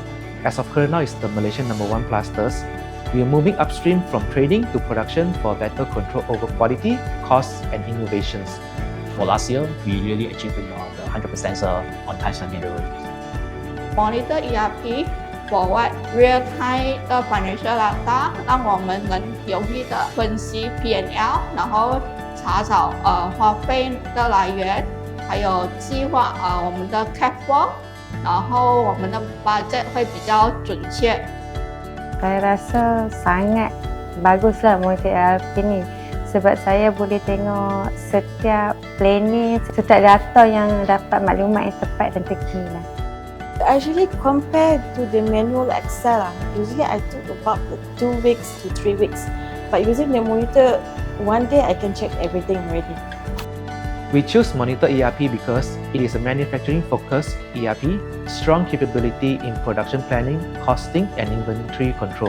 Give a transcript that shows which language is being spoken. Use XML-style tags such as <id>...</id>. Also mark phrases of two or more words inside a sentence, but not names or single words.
<en>As of current now, it's the Malaysian #1 plasters. We are moving upstream from trading to production for better control over quality, costs, and innovations. For last year, we really achieved the 100% on-time standing delivery. Monitor ERP provide real-time 的 financial data，</en> <zh>让我们能容易的分析 P&L， 然后查找花费的来源，还有计划我们的</zh> <en>cash flow。</en> <zh>然后我们的 budget 会比较准确。</zh> <ms>Saya rasa sangat baguslah Monitor ERP ni sebab saya boleh tengok setiap planning, setiap data yang dapat maklumat yang tepat dan terkini lah.</ms> <en>Actually, compared to the manual Excel, usually I took about 2 weeks to 3 weeks. But using the monitor, one day I can check everything already. We choose Monitor ERP because it is a manufacturing-focused ERP, strong capability in production planning, costing, and inventory control.</en>